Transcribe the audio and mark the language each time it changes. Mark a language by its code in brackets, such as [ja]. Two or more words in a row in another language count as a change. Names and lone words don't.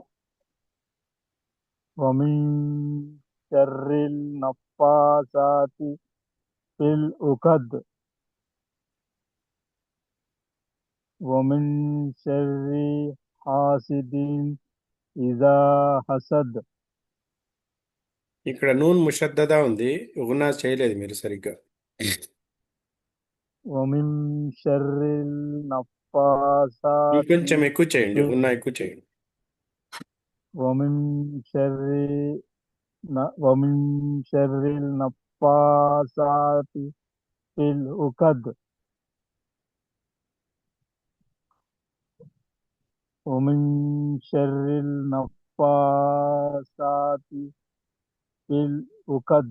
[ar] ومن شر النفاثات في العقد ومن شر حاسد إذا حسد [te] ఇక్కడ [ar] نون مشددة [te] ఉంది, గునా చేయలేదు మీరు సరిగ్గా. [ar] ومن شر النفاثات [te] ఇంకొంచెం ఎక్కువ చేయండి, ఫిల్ గున్నా ఎక్కువ చేయండి. [ar] ومن شر ومن شر النفاثات في العقد ومن شر النفاثات في العقد